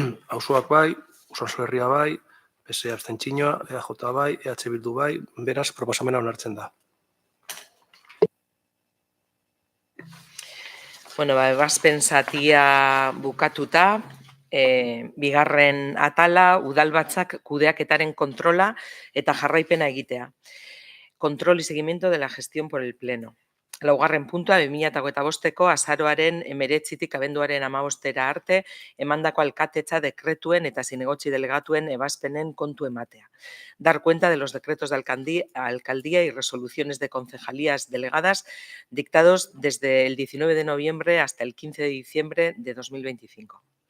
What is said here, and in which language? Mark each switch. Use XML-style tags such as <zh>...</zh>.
<eu>Auzoak bai, Usansolo Herria bai, PSE abstentzioa, EAJ bai, EH Bildu bai, beraz proposamena onartzen da. Ebazpen zatia bukatuta, bigarren atala udalbatzak kudeaketaren kontrola eta jarraipena egitea.</eu> <es>Control y seguimiento de la gestión por el Pleno.</es> <eu>Laugarren puntua, 2025ko azaroaren 19tik abenduaren 15 arte emandako alkatetza dekretuen eta zinegotzi delegatuen ebazpenen kontu ematea.</eu> <es>Dar cuenta de los decretos de alcaldía y resoluciones de concejalías delegadas dictados desde el 19 de noviembre hasta el 15 de diciembre de 2025.</es>